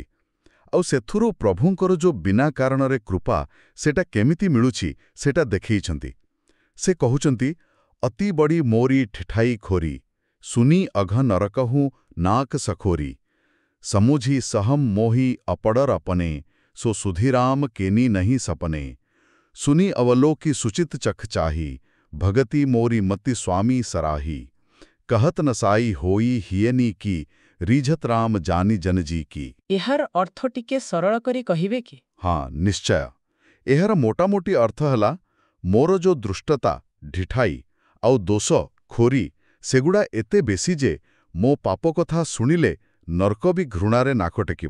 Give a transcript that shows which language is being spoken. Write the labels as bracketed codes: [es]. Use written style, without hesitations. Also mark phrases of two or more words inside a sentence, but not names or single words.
[or] ଆଉ ସେଥିରୁ ପ୍ରଭୁଙ୍କର ଯୋଉ ବିନା କାରଣରେ କୃପା ସେଟା କେମିତି ମିଳୁଛି ସେଟା ଦେଖେଇଛନ୍ତି। ସେ କହୁଛନ୍ତି, [awa] अति बड़ि मोरि ढिठाई खोरी, सुनि अघ नरकहुँ नाक सकोरी, समुझि सहम मोहि अपडर अपने, सो सुधीराम केनी नहीं सपने, सुनी अवलोकी सुचित चख चाही, भगति मोरी मति स्वामी सराही, कहत नसाई होई हियनी की, रीझत राम जानि जन जी की। [or] ଏହାର ଅର୍ଥ ଟିକେ ସରଳ କରି କହିବେ କି? ହଁ, ନିଶ୍ଚୟ। ଏହାର ମୋଟାମୋଟି ଅର୍ଥ ହେଲା, ମୋର ଯୋ ଦୃଷ୍ଟତା, ଢିଠାଇ ଆଉ ଦୋଷ, ଖୋରି ସେଗୁଡ଼ା ଏତେ ବେଶୀ ଯେ ମୋ ପାପ କଥା ଶୁଣିଲେ ନର୍କ ବି ଘୃଣାରେ ନାକ ଟେକିବ।